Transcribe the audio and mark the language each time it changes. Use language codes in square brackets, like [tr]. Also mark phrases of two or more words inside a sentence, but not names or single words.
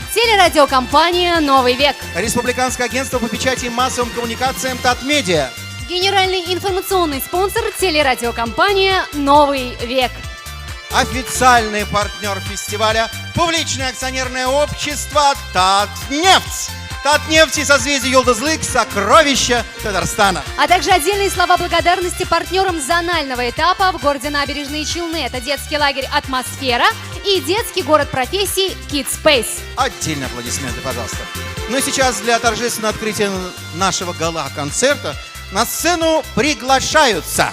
[ru] Телерадиокомпания «Новый век». Республиканское агентство по печати и массовым коммуникациям «Татмедиа». Генеральный информационный спонсор телерадиокомпания «Новый век». Официальный партнер фестиваля – публичное акционерное общество «Татнефть». «Татнефть» и созвездие Йолдызлык – сокровища Татарстана. А также отдельные слова благодарности партнерам зонального этапа в городе Набережные Челны. Это детский лагерь «Атмосфера» и детский город профессий «Kids Space». Отдельные аплодисменты, пожалуйста. Ну и сейчас для торжественного открытия нашего гала-концерта на сцену приглашаются